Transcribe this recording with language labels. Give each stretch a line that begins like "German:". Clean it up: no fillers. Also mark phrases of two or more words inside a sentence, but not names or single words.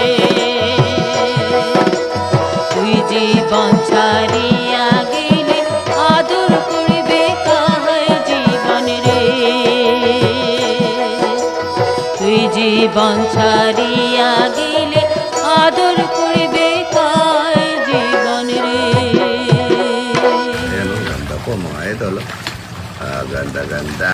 Bangla: তুই জীবন ছাড়িয়া গেলে আদর করবে কাহার জীবন রে। তুই জীবন ছাড়িয়া গেলে আদর করবে কাহার জীবন রে।
Filipino: Ayan o, ganda po mga idol. Ganda-ganda.